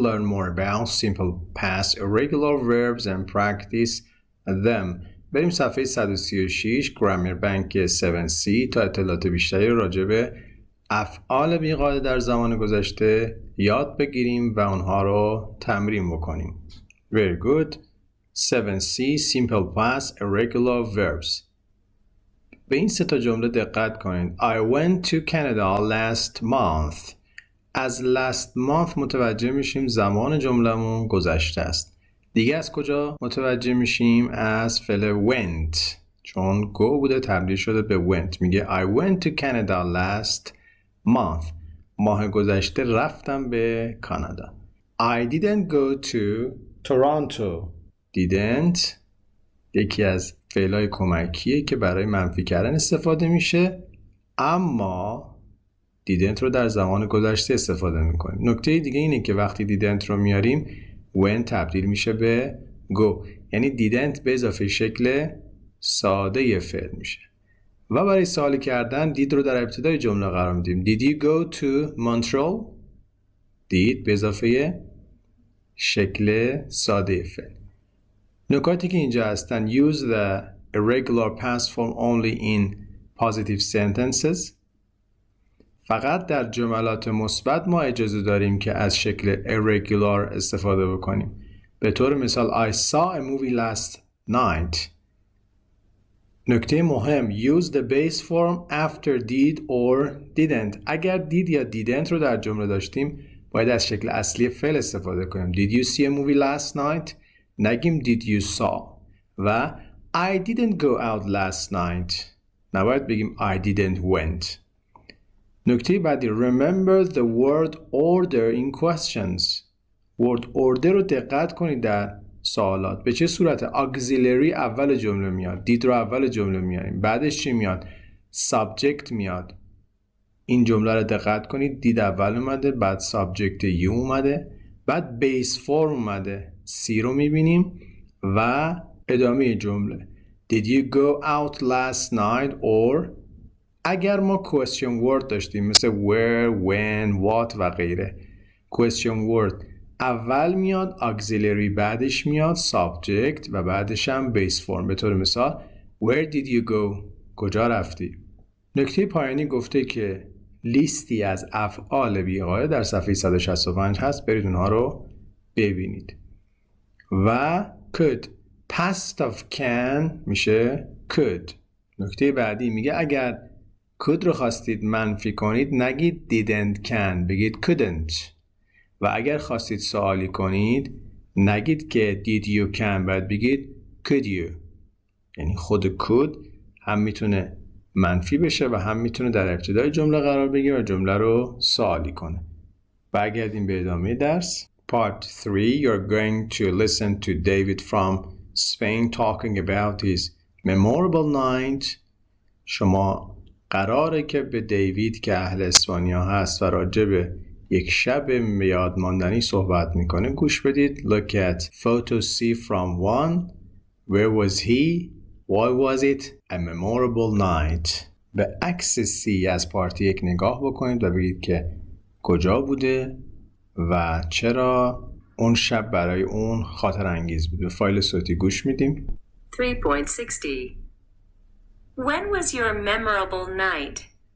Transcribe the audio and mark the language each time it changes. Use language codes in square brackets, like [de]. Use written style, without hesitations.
[en] Learn more about simple past irregular verbs and practice them. [fa] بریم صفحه 136 Grammar Bank 7C تا اطلاعات بیشتری راجع به افعال بیقاعده در زمان گذشته یاد بگیریم و اونها رو تمرین بکنیم. [en] Very good. 7C Simple Past Irregular Verbs. [fa] به این سه تا جمله دقت کنید. I went to Canada last month. از last month متوجه میشیم زمان جملمون گذشته است. دیگه از کجا متوجه میشیم؟ از فعل went. چون go بوده تبدیل شده به went. [en] میگه I went to Canada last month. [fa] ماه گذشته رفتم به کانادا. [en] I didn't go to Toronto. [fa] didn't یکی از فعلای کمکیه که برای منفی کردن استفاده میشه، اما didn't رو در زمان گذشته استفاده میکنیم. نکته دیگه اینه که وقتی didn't رو میاریم when تبدیل میشه به go، یعنی didn't به اضافه شکل ساده فعل میشه. و برای سوال کردن did رو در ابتدای جمله قرار میدیم. [en] Did you go to Montreal؟ did [fa] به اضافه شکل ساده فعل. نکاتی که اینجا هستن [en] use the irregular past form only in positive sentences. [fa] فقط در جملات مثبت ما اجازه داریم که از شکل irregular استفاده بکنیم. به طور مثال [en] I saw a movie last night. [fa] نکته مهم [en] use the base form after did or didn't. [fa] اگر did یا didn't رو در جمله داشتیم باید از شکل اصلی فعل استفاده کنیم. [en] Did you see a movie last night؟ [fa] نگیم [en] did you saw. و I didn't go out last night. [fa] نباید بگیم [en] I didn't went. [fa] نکته بعدی [en] remember the word order in questions. [fa] word order رو دقت کنید در سوالات. به چه صورت؟ auxiliary اول جمله میاد. did رو اول جمله میاریم. بعدش چی میاد؟ subject میاد. این جمله رو دقت کنید. did اول اومده، بعد subject you اومده، بعد base form اومده. [en] C [fa] رو میبینیم و ادامه جمله. [en] Did you go out last night or [fa] اگر ما question word داشتیم مثل where, when, what و غیره question word اول میاد auxiliary بعدش میاد subject و بعدش هم base form. به طور مثال [en] where did you go؟ [fa] کجا رفتی؟ نکته پایانی گفته که لیستی از افعال بیغایه در صفحه 165 هست، برید اونها رو ببینید. [en] و could past of can میشه could. [fa] نکته بعدی میگه اگر could رو خواستید منفی کنید نگید [en] didn't can، [fa] بگید couldn't. و اگر خواستید سوالی کنید نگید که [en] did you can، [fa] باید بگید [en] could you. [fa] یعنی خود could هم میتونه منفی بشه و هم میتونه در ابتدای جمله قرار بگیره و جمله رو سوالی کنه. برگردیم به ادامه درس. [en] Part 3 you're going to listen to David from Spain talking about his memorable night. [fa] شما قراره که به دیوید که اهل اسپانیا هست و راجع به یک شب یاد ماندنی صحبت میکنه گوش بدید. [en] Look at photo C from 1. Where was he? Why was it a memorable night? [fa] به عکس C از پارت 1 نگاه بکنید و بگید که کجا بوده و چرا اون شب برای اون خاطر انگیز بود. به فایل صوتی گوش میدیم. 3.60 [en] When was your memorable night?